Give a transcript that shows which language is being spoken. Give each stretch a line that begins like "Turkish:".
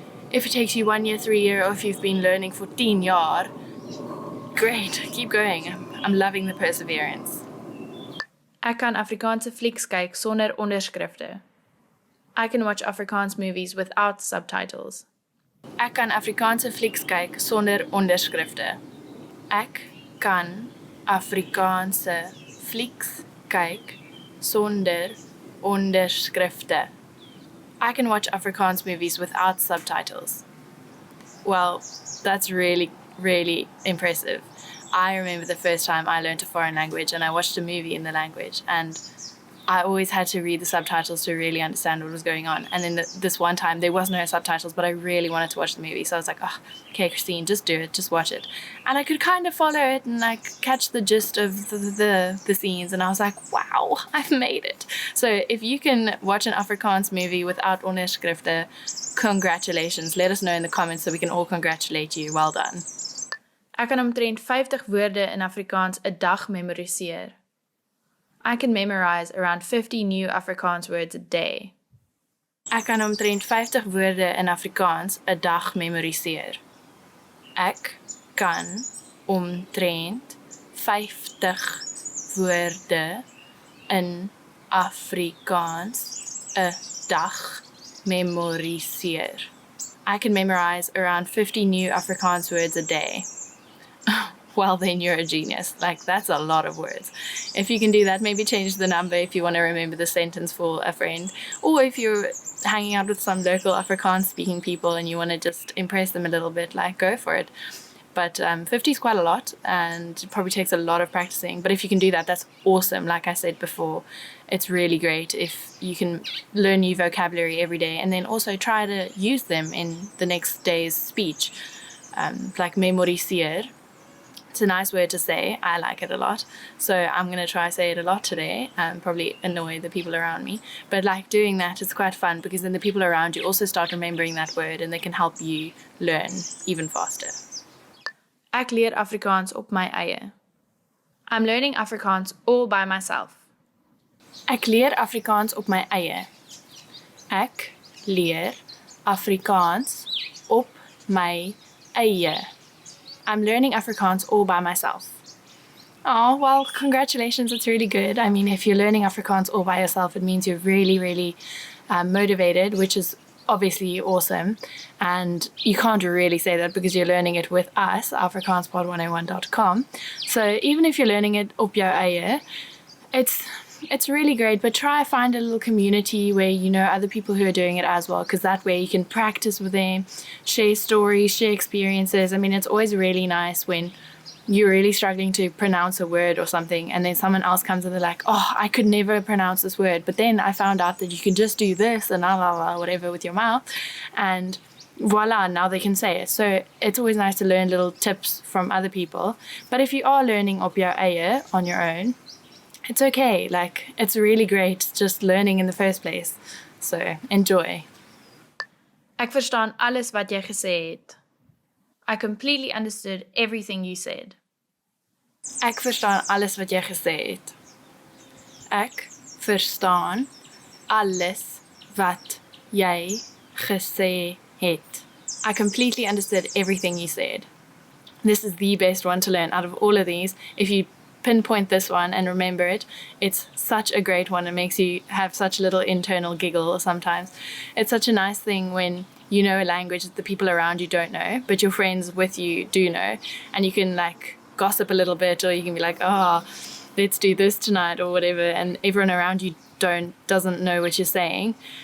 English: If it takes you 1 year, 3 years, or if you've been learning for 10 jaar, great, keep going. I'm loving the perseverance.
Afrikaans: Ek kan Afrikaanse flieks kyk sonder onderskrifte.
English: I can watch Afrikaans movies without subtitles.
Afrikaans: Ek kan Afrikaanse flieks kyk sonder onderskrifte. Ek kan Afrikaanse flieks kyk sonder onderskrifte.
English: I can watch Afrikaans movies without subtitles. Well, that's really, really impressive. I remember the first time I learned a foreign language and I watched a movie in the language, and I always had to read the subtitles to really understand what was going on. And then this one time, there was no subtitles, but I really wanted to watch the movie. So I was like, oh, okay, Christine, just do it. Just watch it. And I could kind of follow it and like catch the gist of the scenes. And I was like, wow, I've made it. So if you can watch an Afrikaans movie without onderskrifte, congratulations. Let us know in the comments so we can all congratulate you. Well done.
Afrikaans: Ek kan omtrent 50 woorde in Afrikaans 'n dag memoriseer.
English: I can memorize around 50 new Afrikaans words a day.
Afrikaans: Ek kan omtrent 50 woorde in Afrikaans 'n dag memoriseer. Ek kan omtrent 50 woorde in Afrikaans 'n dag memoriseer.
English: I can memorize around 50 new Afrikaans words a day. Well, then you're a genius. Like, that's a lot of words. If you can do that, maybe change the number if you want to remember the sentence for a friend. Or if you're hanging out with some local Afrikaans speaking people and you want to just impress them a little bit, like, go for it. But 50 is quite a lot, and it probably takes a lot of practicing. But if you can do that, that's awesome. Like I said before, it's really great if you can learn new vocabulary every day and then also try to use them in the next day's speech. Like memoriseer. It's a nice word to say. I like it a lot. So I'm going to try say it a lot today and probably annoy the people around me. But like doing that, it's quite fun because then the people around you also start remembering that word and they can help you learn even faster.
Afrikaans: Ek leer Afrikaans op my eie.
English: I'm learning Afrikaans all by myself.
Afrikaans: Ek leer Afrikaans op my eie. Ek leer Afrikaans op my eie.
English: I'm learning Afrikaans all by myself. Oh, well, congratulations. It's really good. I mean, if you're learning Afrikaans all by yourself, it means you're really, really motivated, which is obviously awesome. And you can't really say that because you're learning it with us, afrikaanspod101.com. So even if you're learning it
Afrikaans: op jou eie,
English: it's really great, but try find a little community where you know other people who are doing it as well, because that way you can practice with them, share stories, share experiences. I mean, it's always really nice when you're really struggling to pronounce a word or something, and then someone else comes and they're like, oh, I could never pronounce this word, but then I found out that you can just do this and whatever with your mouth, and voila, now they can say it. So it's always nice to learn little tips from other people. But if you are learning
Afrikaans: op jou eie
English: on your own, it's okay. Like, it's really great just learning in the first place. So enjoy.
Afrikaans: Ek verstaan alles wat jy gesê het.
English: I completely understood everything you said.
Afrikaans: Ek verstaan alles wat jy gesê het. Ek verstaan alles wat jy gesê het.
English: I completely understood everything you said. This is the best one to learn out of all of these. If you pinpoint this one and remember it, it's such a great one. It makes you have such a little internal giggle sometimes. It's such a nice thing when you know a language that the people around you don't know, but your friends with you do know, and you can like gossip a little bit, or you can be like, oh, let's do this tonight or whatever, and everyone around you doesn't know what you're saying.